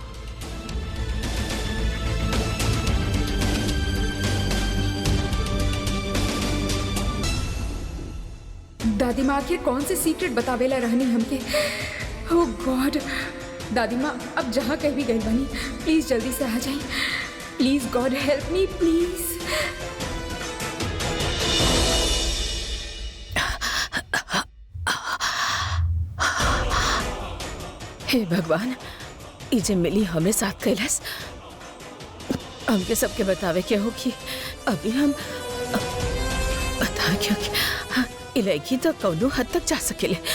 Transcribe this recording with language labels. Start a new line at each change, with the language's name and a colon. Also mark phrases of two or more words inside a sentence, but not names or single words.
Bhojpuri: दादी माँ आखिर कौन से सीक्रेट बतावेला रहनी हमके?
English: Oh God,
Bhojpuri: दादी माँ अब जहाँ कहीं भी गई बनी, प्लीज जल्दी से आ जाइए।
English: Please God help me please.
Bhojpuri: हे भगवान, ई जे मिली हमें साथ कैलाश, हमके सबके बतावे के हो कि अभी हम बता क्यों कि लड़की तो कौनो हद तक जा सकेले।